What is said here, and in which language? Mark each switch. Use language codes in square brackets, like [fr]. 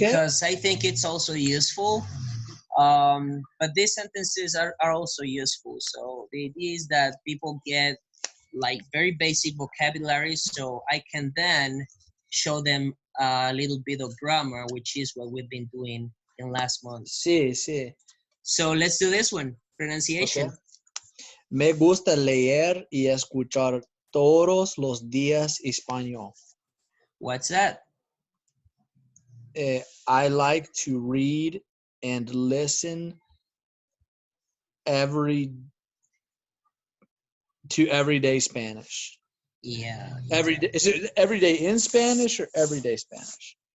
[en] Because I think it's also useful. But these sentences are also useful. So the idea is that people get like very basic vocabulary, so I can then show them a little bit of grammar, which is what we've been doing in last month. [es] Sí, sí. [en] So let's do this one. Pronunciation. Okay. [es] Me gusta leer y escuchar todos los días español. [en] What's that? I like to read and listen to everyday Spanish. Yeah. Everyday, is it everyday in Spanish or everyday Spanish?